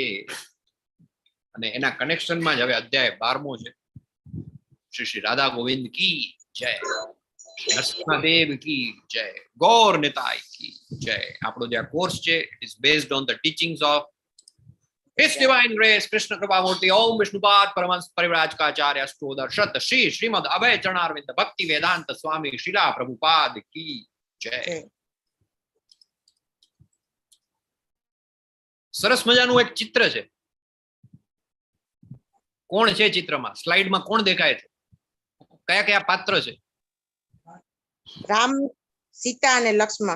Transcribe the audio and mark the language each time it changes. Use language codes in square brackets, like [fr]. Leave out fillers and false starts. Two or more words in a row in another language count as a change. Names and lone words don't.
[gu] અને એના કનેક્શનમાં જ હવે અધ્યાય 12મો છે. [hi] श्री राधा गोविंद की जय, नरसिंहदेव की जय, गौर निताई की जय. [gu] આપણો જે આ કોર્સ છે [en] it is based on the teachings of His Divine Grace Krishna Kripa Murti Om Vishnupad Paramahans Parivrajkacharya Astodharshat Shri Srimad Abhay Chanarvind Bhakti Vedanta Swami Srila Prabhupada [hi] की जय. [gu] સરસ મજાનું એક ચિત્ર છે. કોણ છે ચિત્રમાં? સ્લાઇડમાં કોણ દેખાય છે? કયા કયા પાત્ર છે? રામ, સીતા અને લક્ષ્મણ.